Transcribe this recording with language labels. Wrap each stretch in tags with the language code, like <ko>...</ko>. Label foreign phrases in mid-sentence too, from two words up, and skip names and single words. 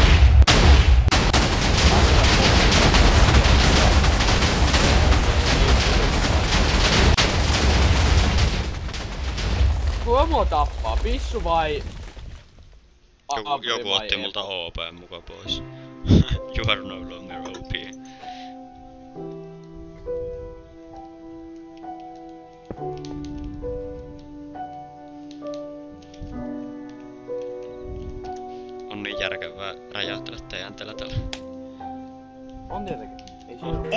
<fi>Kuka mua tappaa? Pissu vai... Avri Joku vai otti Eepo? multa OP muka pois.</fi> <en>You are no longer OP.</en> <fi>On niin järkevää räjäytellä TNTllä tällä. On tietenkin. Ei siinä oo.</fi>